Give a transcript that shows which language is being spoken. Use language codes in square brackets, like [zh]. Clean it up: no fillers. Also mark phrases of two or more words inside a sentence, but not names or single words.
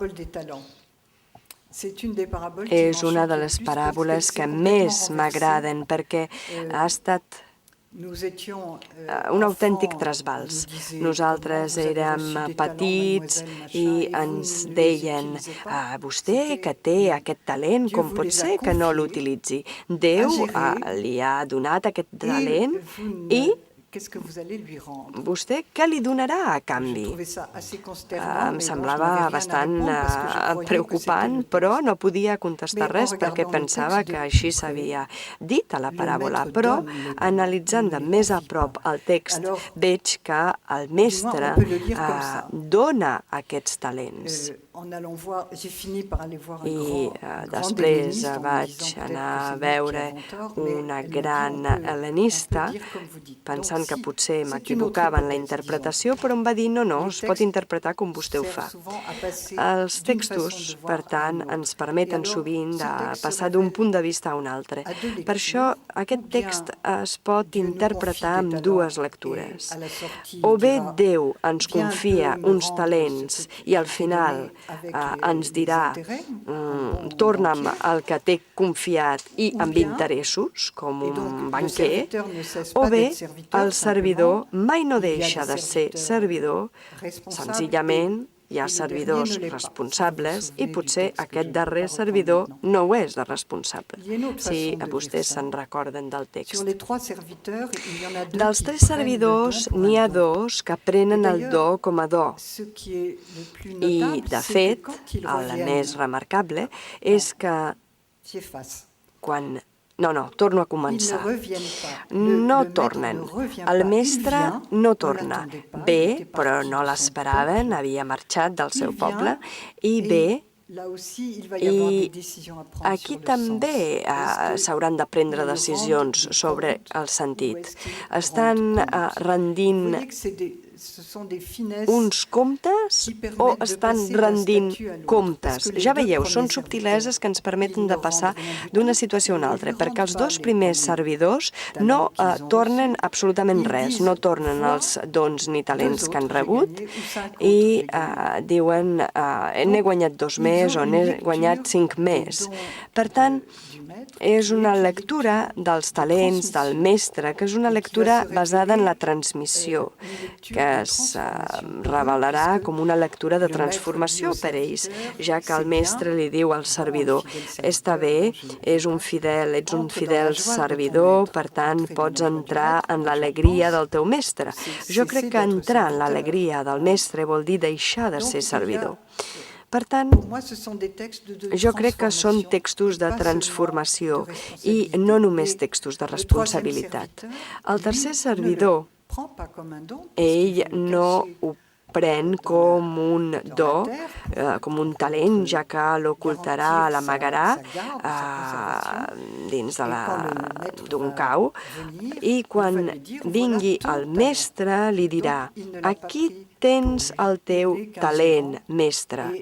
[ca] És una de les paràboles que més m'agraden perquè ha estat un autèntic trasbals. Nosaltres érem petits i ens deien vostè que té aquest talent, com pot ser que no l'utilitzi? Déu li ha donat aquest talent i [fr] qu'est-ce que vous allez lui rendre? [ca] vostè què li donarà a [fr] Je [ca] canvi? [fr] trouvais ça assez consternant, [ca] Em [fr] mais bon, je [ca] semblava [fr] n'avais rien à [ca] bastant [fr] répondre parce que je croyais que [ca] preocupant, [fr] c'était le [ca] però [fr] texte. [ca] no podia contestar [fr] Mais en [ca] res perquè [fr] regardant le [ca] pensava [fr] texte de [ca] que [fr] plus [ca] així [fr] près, [ca] s'havia dit a la [fr] le [ca] paràbola. [fr] maître [ca] Però, [fr] donne le don, [ca] analitzant [fr] il [ca] de [fr] ne [ca] més a [fr] confie [ca] prop [fr] pas. [ca] el text, [fr] Alors, [ca] veig que el [fr] du moins, [ca] mestre [fr] on peut le lire comme ça. [ca] dona aquests talents. [fr] En allant voir, j'ai fini par aller voir un [ca] I [fr] grand [ca] després [fr] helléniste en me [ca] vaig [fr] disant peut-être [ca] anar [fr] que [ca] a [fr] c'est moi qui [ca] veure [fr] avons tort, mais [ca] una [fr] elle m'a dit, [ca] gran [fr] on peut [ca] hel·lenista, [fr] dire comme vous dites. [ca] pensant [fr] Donc, [ca] que [fr] si [ca] potser [fr] c'est une autre [ca] m'equivocava en la [fr] hypothèse, [ca] interpretació, però em va dir no, [fr] Les [ca] es pot [fr] textes [ca] interpretar com vostè ho [fr] servent [ca] fa. [fr] souvent à passer [ca] Els [fr] d'une [ca] textos, [fr] façon de voir [ca] per tant, [fr] à une [ca] ens [fr] autre. [ca] permeten [fr] Et alors, [ca] sovint [fr] ce [ca] de [fr] texte se [ca] passar d'un [fr] révèle [ca] punt de vista a un altre. [fr] à deux [ca] Per això, [fr] lectures, [ca] aquest [fr] ou bien [ca] text es pot [fr] Dieu nous [ca] interpretar [fr] confie des [ca] amb dues [fr] talents [ca] lectures. [fr] et à la sortie [ca] O bé [fr] dira, [ca] Déu ens [fr] viens [ca] confia [fr] de me [ca] uns [fr] rendre [ca] talents [fr] ce que [ca] i al [fr] je t'ai [ca] final [fr] donné avec [ca] ens [fr] les [ca] dirà [fr] intérêts, un bon [ca] torna'm [fr] banquier. [ca] el que t'he confiat i [fr] Ou [ca] amb [fr] bien, [ca] interessos, com [fr] et donc [ca] un [fr] le [ca] banquer, [fr] serviteur ne cesse [ca] o [fr] pas [ca] bé [fr] d'être serviteur, [ca] el servidor [fr] simplement, [ca] mai no [fr] il y a [ca] deixa [fr] des [ca] de ser [fr] serviteurs [ca] servidor, [fr] responsables [ca] senzillament hi ha [fr] et le dernier [ca] servidors [fr] ne l'est pas. [ca] responsables [fr] Si vous vous [ca] i [fr] souvenez [ca] potser [fr] du texte que [ca] aquest [fr] je ne peux [ca] darrer [fr] pas reprendre [ca] servidor [fr] maintenant. [ca] no ho és de responsable. [fr] Il y a une autre [ca] Si [fr] façon de [ca] vostès [fr] lire ça. [ca] se'n recorden del [fr] Sur [ca] text. [fr] les trois serviteurs, il y en a deux [ca] Dels [fr] qui [ca] tres [fr] prennent le don [ca] servidors [fr] pour [ca] n'hi [fr] un [ca] ha [fr] don. [ca] dos que prenen [fr] Et [ca] el do [fr] d'ailleurs, [ca] com a do. [fr] Ce qui est le plus [ca] I, [fr] notable, [ca] de [fr] c'est [ca] fet, [fr] que quand ils [ca] el [fr] reviennent, [ca] més remarcable és que [fr] j'y efface. [ca] quan... No, torno a [fr] Ils ne [ca] començar. [fr] reviennent pas. [ca] No [fr] le maître [ca] tornen. [fr] ne revient [ca] El [fr] pas. [ca] mestre [fr] Il vient, [ca] no [fr] on [ca] torna. [fr] l'attendait pas, il [ca] Ve, [fr] était [ca] però [fr] parti [ca] no [fr] de son [ca] l'esperaven, [fr] peuple. [ca] havia marxat del [fr] Il [ca] seu poble, [fr] vient [ca] i [fr] et [ca] ve. [fr] là aussi, il va y avoir des [ca] I [fr] décisions à prendre [ca] aquí [fr] sur le [ca] també [fr] sens. Est-ce que [ca] s'hauran de prendre [fr] ils [ca] decisions [fr] rendent des [ca] sobre [fr] comptes [ca] el [fr] ou [ca] sentit. [fr] est-ce qu'ils [ca] Estan [fr] rendent compte? Vous [ca] rendint [fr] voyez que ce sont des finesses [ca] uns comptes [fr] qui [ca] o [fr] permettent de [ca] estan [fr] passer d'un [ca] rendint [fr] statut à l'autre. [ca] comptes. [fr] Parce que les [ca] Ja [fr] deux [ca] veieu, [fr] premiers [ca] són subtileses que ens permeten [fr] ils [ca] de [fr] ne [ca] passar [fr] rendent rien du [ca] d'una [fr] tout. [ca] situació a una [fr] Ils [ca] altra, [fr] ne [ca] perquè els [fr] rendent [ca] dos [fr] pas [ca] primers [fr] les [ca] servidors [fr] talents [ca] no [fr] qu'ils ont [ca] tornen [fr] reçus. [ca] absolutament [fr] Ils [ca] res, [fr] disent, [ca] no tornen [fr] vois, [ca] els dons ni talents que han [fr] autres, j'ai [ca] rebut [fr] gagné, ou 5 [ca] i [fr] autres, j'ai gagné. [ca] diuen n'he [fr] Donc, [ca] guanyat 2 [fr] ils [ca] més [fr] ont [ca] o [fr] une [ca] n'he [fr] lecture [ca] guanyat 5 [fr] des [ca] més. [fr] dons [ca] Per tant, [fr] du maître, [ca] és [fr] qui est [ca] una [fr] une [ca] lectura [fr] lecture [ca] dels [fr] de [ca] talents del [fr] transmission, [ca] mestre, que és una [fr] et qui va [ca] lectura [fr] se [ca] basada en la [fr] révéler, [ca] transmissió, [fr] une lecture [ca] que [fr] de [ca] es [fr] transformation pour eux, [ca] revelarà [fr] puisque [ca] com una lectura de [fr] le maître dit [ca] transformació [fr] au [ca] per ells, [fr] serviteur, [ca] ja que el [fr] c'est [ca] mestre [fr] bien, [ca] li diu al [fr] bon, [ca] servidor, [fr] fidèle [ca] està [fr] serviteur, [ca] bé, [fr] bon, je [ca] ets un [fr] passe, [ca] fidel [fr] entre dans la [ca] fidel [fr] joie de ton [ca] servidor, [fr] maître, [ca] per tant, [fr] entrer dans [ca] pots [fr] la joie du [ca] entrar [fr] maître, [ca] en [fr] moi, je [ca] l'alegria [fr] pense [ca] del teu mestre. [fr] que c'est [ca] Jo crec [fr] cesser [ca] que [fr] d'être [ca] entrar en [fr] serviteur. [ca] l'alegria del mestre vol dir deixar de [fr] Donc, [ca] ser [fr] il y a, [ca] servidor. Per tant, [fr] pour moi, ce sont des textes de [ca] jo crec que són [fr] transformation, [ca] textos de [fr] pas [ca] transformació [fr] seulement de [ca] i [fr] responsabilité. [ca] no només [fr] Et [ca] textos de [fr] le troisième [ca] responsabilitat. [fr] serviteur, [ca] El tercer [fr] lui, [ca] servidor, [fr] ne le prend pas comme un don, [ca] ell [fr] puisqu'il veut le [ca] no [fr] cacher [ca] ho pren com un do, com un talent, ja que l'ocultarà, l'amagarà dins d'un cau, i quan vingui el mestre li dirà aquí tens el teu talent, mestre.